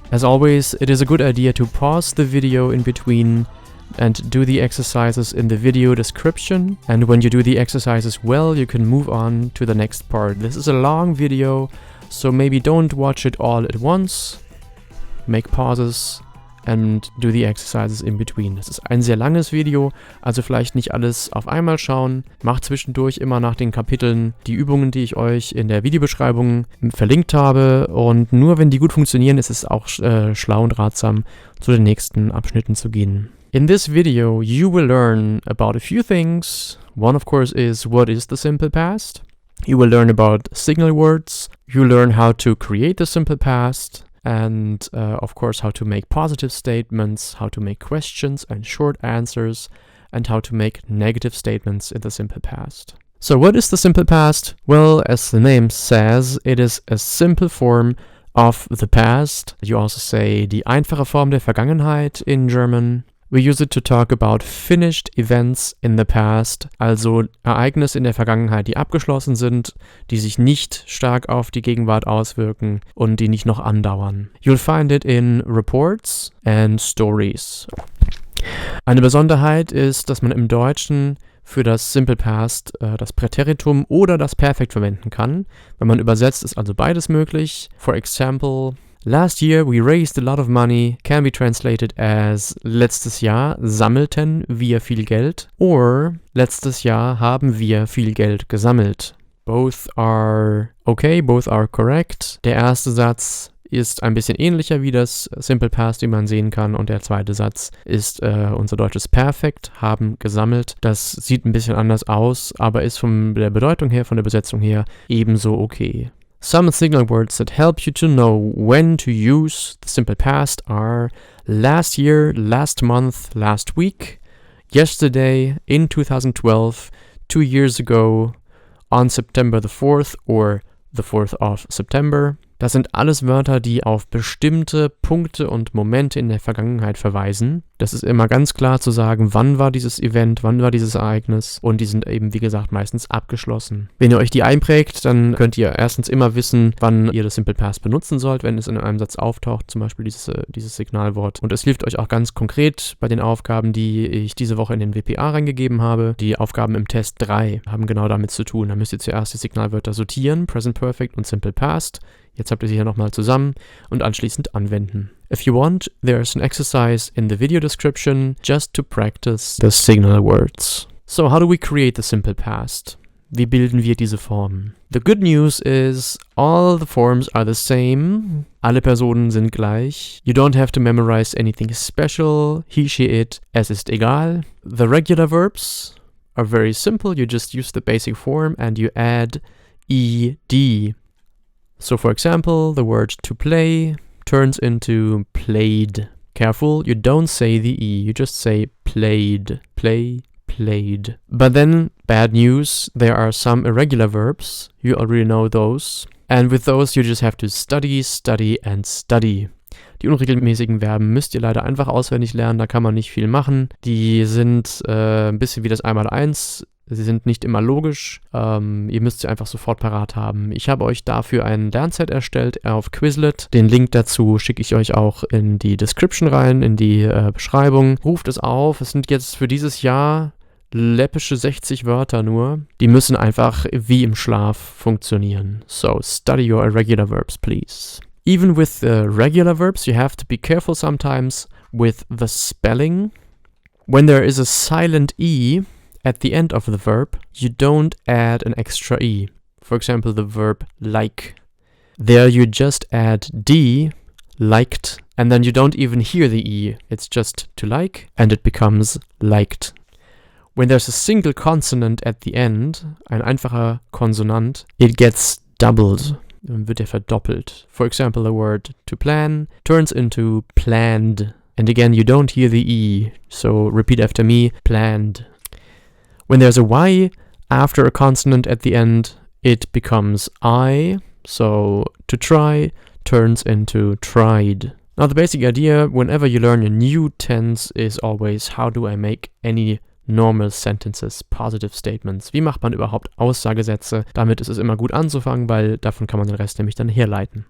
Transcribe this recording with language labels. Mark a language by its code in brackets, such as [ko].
[en] As always, it is a good idea to pause the video in between and do the exercises in the video description. And when you do the exercises well, you can move on to the next part. This is a long video, so maybe don't watch it all at once. Make pauses and do the exercises in between. [de] Das ist ein sehr langes Video, also vielleicht nicht alles auf einmal schauen. Macht zwischendurch immer nach den Kapiteln die Übungen, die ich euch in der Videobeschreibung verlinkt habe. Und nur wenn die gut funktionieren, ist es auch schlau und ratsam, zu den nächsten Abschnitten zu gehen. [en] In this video, you will learn about a few things. One, of course, is what is the simple past. You will learn about signal words. You learn how to create the simple past. And, of course, how to make positive statements, how to make questions and short answers, and how to make negative statements in the simple past. So what is the simple past? Well, as the name says, it is a simple form of the past. You also say [de] die einfache Form der Vergangenheit [en] in German. We use it to talk about finished events in the past, [de] also Ereignisse in der Vergangenheit, die abgeschlossen sind, die sich nicht stark auf die Gegenwart auswirken und die nicht noch andauern. [en] You'll find it in reports and stories. [de] Eine Besonderheit ist, dass man im Deutschen für das Simple Past das Präteritum oder das Perfekt verwenden kann. Wenn man übersetzt, ist also beides möglich. [en] For example, last year we raised a lot of money can be translated as [de] letztes Jahr sammelten wir viel Geld or letztes Jahr haben wir viel Geld gesammelt. [en] Both are okay, both are correct. [de] Der erste Satz ist ein bisschen ähnlicher wie das Simple Past, wie man sehen kann, und der zweite Satz ist unser deutsches Perfekt, haben gesammelt. Das sieht ein bisschen anders aus, aber ist von der Bedeutung her, von der Besetzung her ebenso okay. [en] Some signal words that help you to know when to use the simple past are last year, last month, last week, yesterday, in 2012, 2 years ago, on September the 4th or the 4th of September. [de] Das sind alles Wörter, die auf bestimmte Punkte und Momente in der Vergangenheit verweisen. Das ist immer ganz klar zu sagen, wann war dieses Event, wann war dieses Ereignis, und die sind eben, wie gesagt, meistens abgeschlossen. Wenn ihr euch die einprägt, dann könnt ihr erstens immer wissen, wann ihr das Simple Past benutzen sollt, wenn es in einem Satz auftaucht, zum Beispiel dieses Signalwort. Und es hilft euch auch ganz konkret bei den Aufgaben, die ich diese Woche in den WPA reingegeben habe. Die Aufgaben im Test 3 haben genau damit zu tun. Da müsst ihr zuerst die Signalwörter sortieren, Present Perfect und Simple Past. Jetzt habt ihr sie hier nochmal zusammen und anschließend anwenden. [en] If you want, there's an exercise in the video description just to practice the signal words. So, how do we create the simple past? [de] Wie bilden wir diese Form? [en] The good news is all the forms are the same. [de] Alle Personen sind gleich. [en] You don't have to memorize anything special. He, she, it. [de] Es ist egal. [en] The regular verbs are very simple. You just use the basic form and you add ed. So, for example, the word to play turns into played. Careful, you don't say the E, you just say played. Play, played. But then, bad news, there are some irregular verbs. You already know those. And with those, you just have to study, study and study. [de] Die unregelmäßigen Verben müsst ihr leider einfach auswendig lernen, da kann man nicht viel machen. Die sind ein bisschen wie das Einmaleins. Sie sind nicht immer logisch, ihr müsst sie einfach sofort parat haben. Ich habe euch dafür ein Lernset erstellt auf Quizlet. Den Link dazu schicke ich euch auch in die Description rein, in die Beschreibung. Ruft es auf, es sind jetzt für dieses Jahr läppische 60 Wörter nur. Die müssen einfach wie im Schlaf funktionieren. [en] So, study your irregular verbs, please. Even with the regular verbs, you have to be careful sometimes with the spelling. When there is a silent E at the end of the verb, you don't add an extra E. For example, the verb like. There you just add D, liked, and then you don't even hear the E. It's just to like, and it becomes liked. When there's a single consonant at the end, [de] ein einfacher Konsonant, [en] it gets doubled. [de] Dann wird er verdoppelt. [en] For example, the word to plan turns into planned. And again, you don't hear the E, so repeat after me, planned. When there's a Y after a consonant at the end, it becomes I, so to try turns into tried. Now the basic idea whenever you learn a new tense is always, how do I make any normal sentences, positive statements? [de] Wie macht man überhaupt Aussagesätze? Damit ist es immer gut anzufangen, weil davon kann man den Rest nämlich dann herleiten.